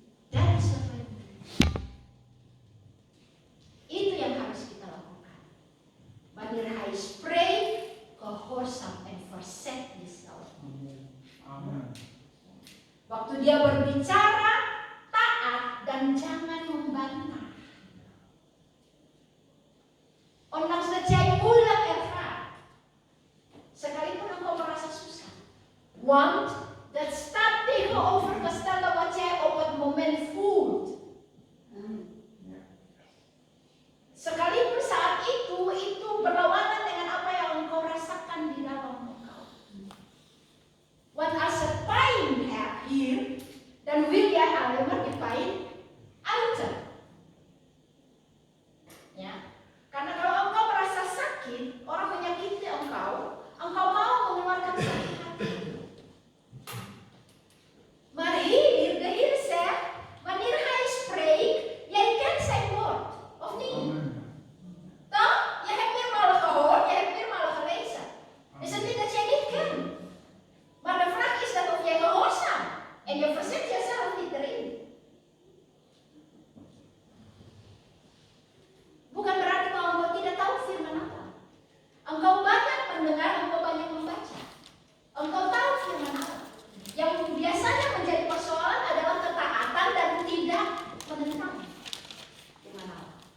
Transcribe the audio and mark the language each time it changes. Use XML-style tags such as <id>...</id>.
<id>Dan sebenarnya itu yang harus kita lakukan.</id> <nl>Wanneer hij spreekt, gehoorzaam en verzet jezelf. Amen.</nl> <id>Waktu dia berbicara, taat dan jangan membantah.</id> <nl>Ondanks dat jij moeilijk ervaart,</nl> <id>sekalipun engkau merasa susah,</id> <nl>want dat staat tegenovergestelde wat jij op het moment voelt.</nl> <id>Sekalipun saat itu berlawanan dengan apa yang engkau rasakan di dalam engkau.</id> <nl>Want als er pijn hier, dan wil jij alleen maar die pijn uiten.</nl> <id>Ya. Karena kalau engkau merasa sakit, orang menyakiti engkau mau mengeluarkan sakit hati.</id> <nl>Maar hier, de Heer zegt, wanneer hij spreekt, jij kent zijn woord, of niet? Amen. Toch? Je hebt meermalen gehoord, je hebt meermalen gelezen. Is het niet dat jij niet kent? Maar de vraag is dan of jij gehoorzaam en je verzet jezelf niet erin.</nl> <id>Bukan berarti bahwa engkau tidak tahu firman Allah. Engkau banyak mendengar, engkau banyak membaca. Engkau tahu firman Allah. Yang biasanya menjadi persoalan adalah ketaatan dan tidak menentang firman Allah.</id>